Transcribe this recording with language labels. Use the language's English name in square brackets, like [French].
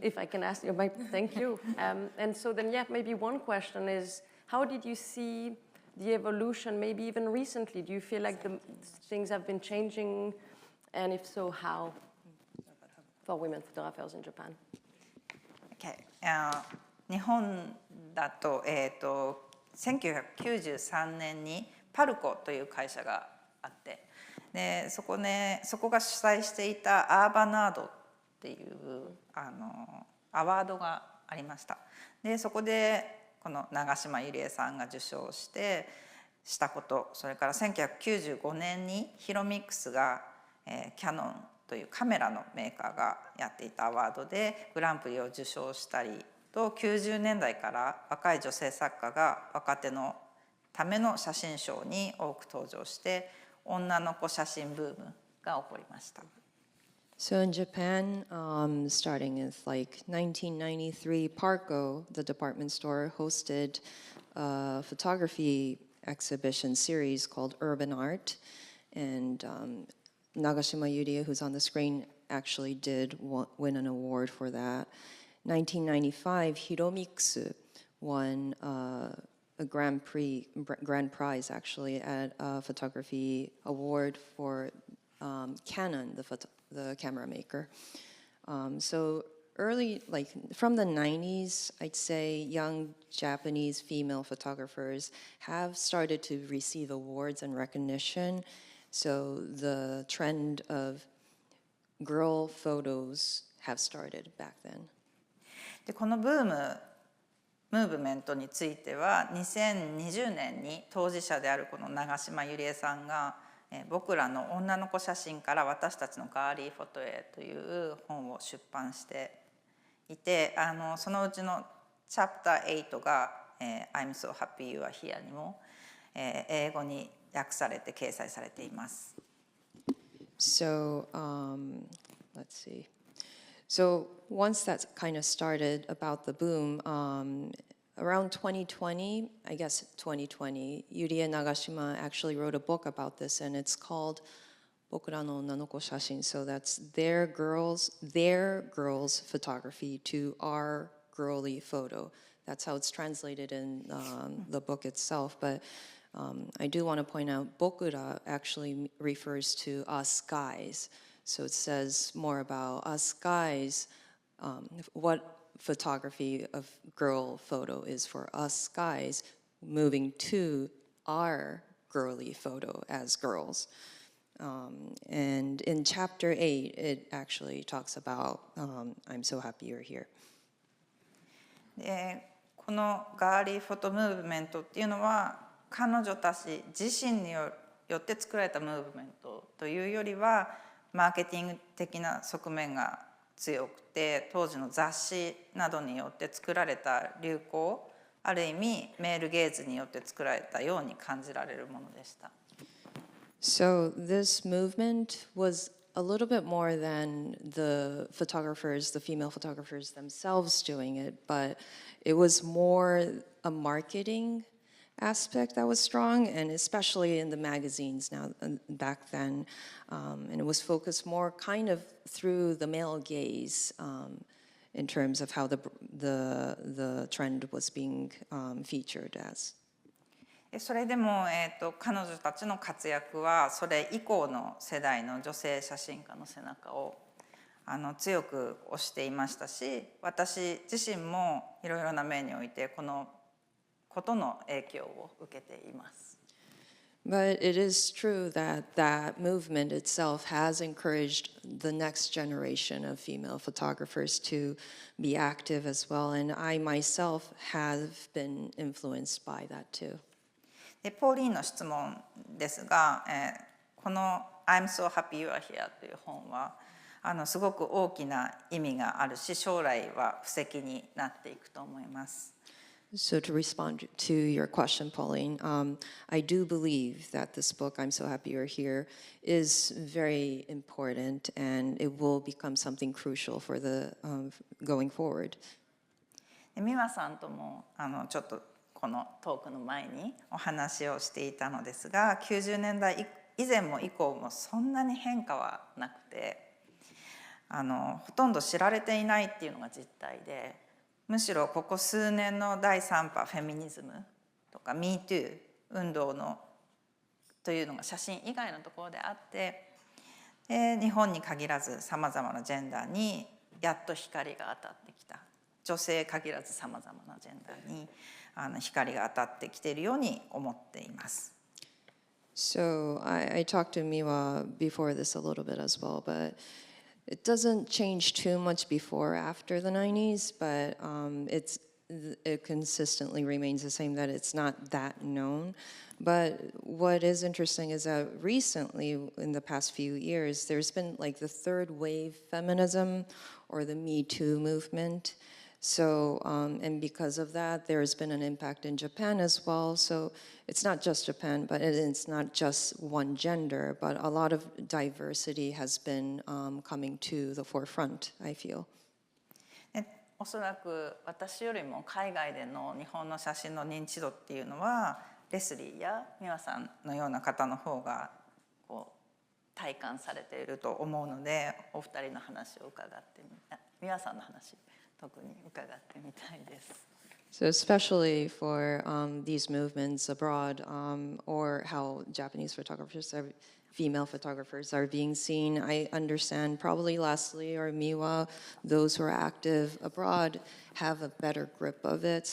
[English] if I can ask you, thank you. And so then, yeah, maybe one question is, how did you see the evolution, maybe even recently? Do you feel like the things have been changing? And if so, how? For women photographers in Japan. Okay. [Japanese] 日本だと、1993年にパルコという会社があって、でそこが主催していたアーバナードっていうアワードがありました。でそこでこの長島ゆりえさんが受賞したこと、それから1995年にヒロミックスが、キャノンというカメラのメーカーがやっていたアワードでグランプリを受賞したりと、90年代から若い女性作家が若手のための写真賞に多く登場して女の子写真ブームが起こりました。 [English] So in Japan, starting in like 1993, Parko, the department store, hosted a photography exhibition series called Urban Art. And Nagashima Yurie, who's on the screen, actually did win an award for that. 1995, Hiromixu won a grand prize actually at a photography award for Canon, the camera maker. So early, like from the 90s, I'd say young Japanese female photographers have started to receive awards and recognition. So the trend of girl photos have started back then. [Japanese] でこのムーブメントについては2020年に当事者であるこの長島ゆりえさんが僕らの女の子写真から私たちのガーリーフォトへという本を出版していて、そのうちのチャプター8が I'm so happy you are here にも英語に訳されて掲載されています。 [English] So, let's see. So once that kind of started about the boom, around 2020, I guess 2020, Yurie Nagashima actually wrote a book about this, and it's called Bokura no Nanoko Shashin. So that's their girls' photography to our girly photo. That's how it's translated in the book itself. But I do want to point out, Bokura actually refers to us guys. So it says more about us guys, what photography of girl photo is for us guys, moving to our girly photo as girls. And in chapter 8, it actually talks about I'm so happy you're here. [Japanese] でこのガーリーフォトムーブメントっていうのは彼女たち自身によって作られたムーブメントというよりはマーケティング的な側面が強くて、当時の雑誌などによって作られた流行、ある意味メールゲーズによって作られたように感じられるものでした。 [English] So this movement was a little bit more than the female photographers themselves doing it, but it was more a marketing aspect that was strong, and especially in the magazines now back then, and it was focused more kind of through the male gaze in terms of how the trend was being featured as. [Japanese] それでも、彼女たちの活躍はそれ以降の世代の女性写真家の背中を強く押していましたし、私自身もいろいろな面においてこのことの影響を受けています。 [English] But it is true that that movement itself has encouraged the next generation of female photographers to be active as well, and I myself have been influenced by that too. [Japanese] でポーリーンの質問ですが、この「I'm so happy you are here」という本はすごく大きな意味があるし、将来は布石になっていくと思います。 [English] So to respond to your question, Pauline, I do believe that this book, I'm So Happy You're Here, is very important, and it will become something crucial for the going forward. [Japanese] 美和さんともちょっとこのトークの前にお話をしていたのですが、90年代以前も以降もそんなに変化はなくて、ほとんど知られていないっていうのが実態で、むしろここ数年の第3波フェミニズムとか MeToo 運動というのが写真以外のところであって、日本に限らずさまざまなジェンダーにやっと光が当たってきた。女性限らずさまざまなジェンダーに光が当たってきているように思っています。 [English] So I talked to Miwa before this a little bit as well, but it doesn't change too much before or after the 90s, but it consistently remains the same, that it's not that known. But what is interesting is that recently, in the past few years, there's been like the third wave feminism or the Me Too movement. So, and because of that, there's been an impact in Japan as well. So it's not just Japan, but it's not just one gender, but a lot of diversity has been coming to the forefront, I feel. [Japanese] おそらく私よりも海外での日本の写真の認知度っていうのはレスリーや美和さんのような方の方がこう体感されていると思うので、お二人の話を伺って美和さんの話特に伺ってみたいです。 [English] So especially for these movements abroad, or how Japanese female photographers are being seen, I understand probably Lesley or Miwa, those who are active abroad, have a better grip of it.